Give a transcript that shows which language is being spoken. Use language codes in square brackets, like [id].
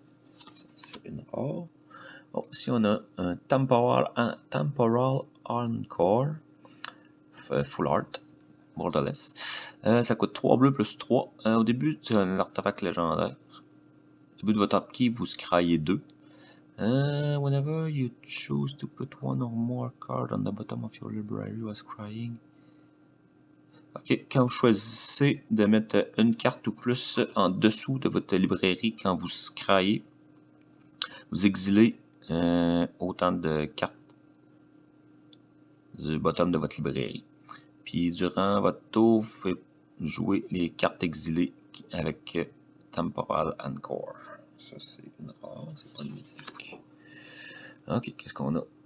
[fr] C'est une rare. Oh, ici, on a un Temporal Encore. Full Art. Borderless. Ça coûte 3 bleus plus 3. Au début, c'est un artefact légendaire. Au début de votre upkeep, vous scryez 2. [en] Whenever you choose to put one or more cards on the bottom of your library while scrying. [fr] Ok, quand vous choisissez de mettre une carte ou plus en dessous de votre librairie quand vous scryez, vous exilez autant de cartes du bottom de votre librairie. Puis durant votre tour, vous pouvez jouer les cartes exilées avec Temporal Encore. Ça, c'est une rare, c'est pas une mythique. Ok, qu'est-ce qu'on a?